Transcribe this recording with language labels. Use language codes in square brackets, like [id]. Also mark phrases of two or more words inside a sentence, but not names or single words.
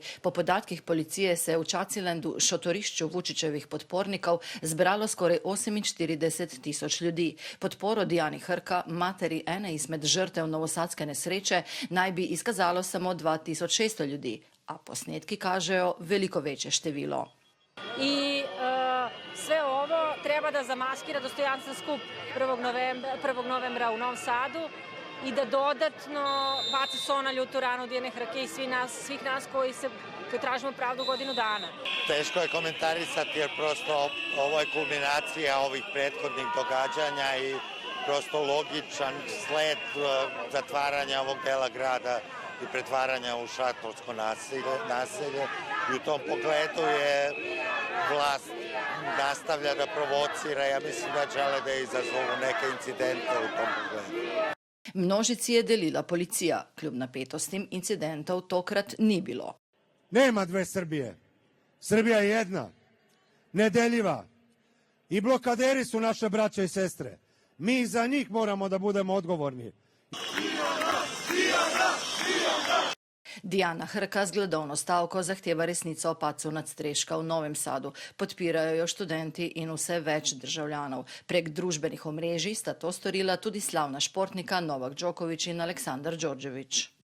[sl] Po podatkih policije se je v Čacilendu, šotorišču Vučićevih podpornikov, zbralo skoraj 48.000 ljudi. Podporo Dijani Hrka, materi ene izmed žrtev novosadske nesreče, naj bi izkazalo samo 2600 ljudi, a posnetki kažejo veliko večje število. [sr] I sve ovo treba da zamaskira dostojanstven skup 1. novembra u Novom Sadu i da dodatno baci so na ljutu ranu Dijane Hrke i svih nas koji tražimo pravdu godinu dana. Teško je komentarisati jer prosto ovo je kulminacija ovih prethodnih događanja i prosto logičan sled zatvaranja ovog dela grada i pretvaranja u šatorsko naselje. I u tom pogledu je vlast nastavlja da provocira, ja mislim da žele da izazovu neke incidente u tom pogledu. [sl] Množici je delila policija, kljub napetostim incidentov tokrat ni bilo. [sr] Nema dve Srbije. Srbija je jedna, nedeljiva. I blokaderi su naše braće i sestre. Mi za njih moramo da budemo odgovorni. [sl] Dijana Hrka z gladovno stavko zahteva resnico o padcu nadstreška v Novem Sadu. Podpirajo jo študenti in vse več državljanov. Prek družbenih omrežij sta to storila tudi slavna športnika Novak Djokovic in Aleksandar Đorđević.